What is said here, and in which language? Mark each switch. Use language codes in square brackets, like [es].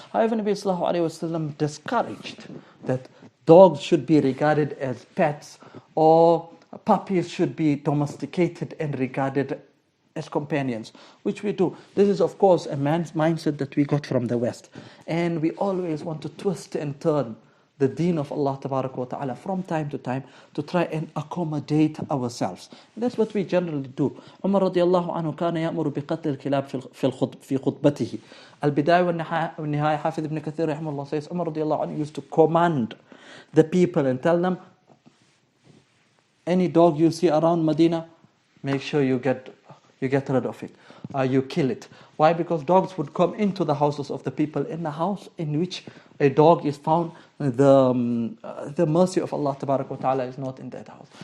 [en] However, Nabi sallallahu alayhi wa sallam discouraged that dogs should be regarded as pets, or puppies should be domesticated and regarded as companions, which we do. This is, of course, a man's mindset that we got from the West. And we always want to twist and turn the deen of Allah Tabaraka wa Ta'ala from time to time to try and accommodate ourselves. And that's what we generally do. [ar] Umar radiallahu anhu كان يأمر بقتل الكلاب في خطبته. [en] Al-Bidayah wal-Nihaya, Hafidh ibn Kathir rahimahullah says, Umar radiallahu anhu used to command the people and tell them, any dog you see around Medina, make sure you get rid of it. You kill it. Why? Because dogs would come into the houses of the people. In the house in which a dog is found, the mercy of Allah Tabaraka wa Ta'ala is not in that house.